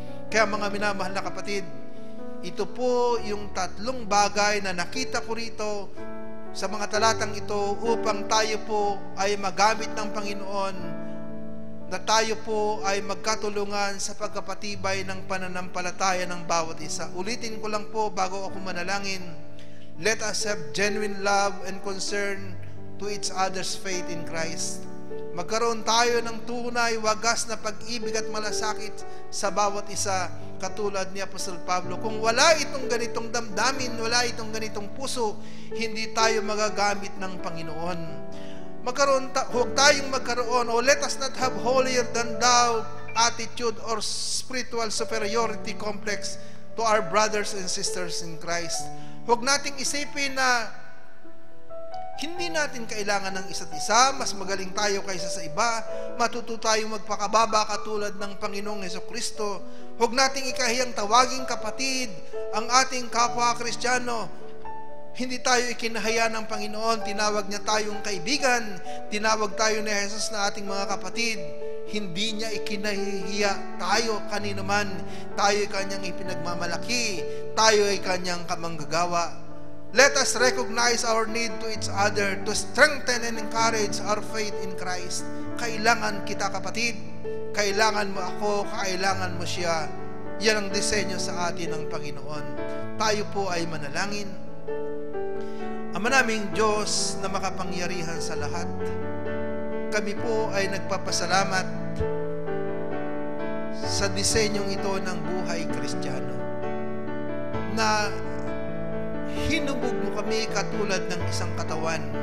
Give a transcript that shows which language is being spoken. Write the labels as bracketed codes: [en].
[tl] Kaya mga minamahal na kapatid, ito po yung tatlong bagay na nakita ko rito sa mga talatang ito upang tayo po ay magamit ng Panginoon, na tayo po ay magkatulungan sa pagkapatibay ng pananampalataya ng bawat isa. Ulitin ko lang po bago ako manalangin. [en] Let us have genuine love and concern to each other's faith in Christ. [tl] Magkaroon tayo ng tunay, wagas na pag-ibig at malasakit sa bawat isa, katulad ni Apostol Pablo. Kung wala itong ganitong damdamin, wala itong ganitong puso, hindi tayo magagamit ng Panginoon. Huwag tayong magkaroon, [en] let us not have holier than thou attitude or spiritual superiority complex to our brothers and sisters in Christ. [tl] Huwag nating isipin na hindi natin kailangan ng isa't isa, mas magaling tayo kaysa sa iba, matuto tayong magpakababa katulad ng Panginoong Jesucristo. Huwag nating ikahiyang tawaging kapatid ang ating kapwa Kristiyano. Hindi tayo ikinahaya ng Panginoon, tinawag niya tayong kaibigan, tinawag tayo ni Jesus na ating mga kapatid. Hindi niya ikinahihiya tayo kanino man. Tayo ay kanyang ipinagmamalaki, tayo ay kanyang kamanggagawa. [en] Let us recognize our need to each other to strengthen and encourage our faith in Christ. [tl] Kailangan kita kapatid. Kailangan mo ako, kailangan mo siya. Yan ang disenyo sa atin ng Panginoon. Tayo po ay manalangin. Ama naming Diyos na makapangyarihan sa lahat, kami po ay nagpapasalamat sa disenyong ito ng buhay Kristiyano, na hinubog mo kami katulad ng isang katawan.